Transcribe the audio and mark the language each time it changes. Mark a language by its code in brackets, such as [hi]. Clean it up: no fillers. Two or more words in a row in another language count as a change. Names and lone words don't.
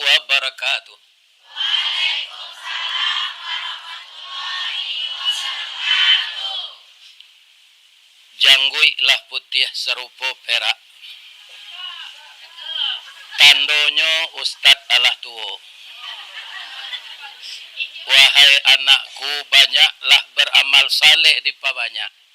[ar] wabarakatuh. [min] Janggui lah putih serupa perak. Tandonyo Ustadz alah tuo. Wahai anakku, banyaklah beramal saleh di pabanyak.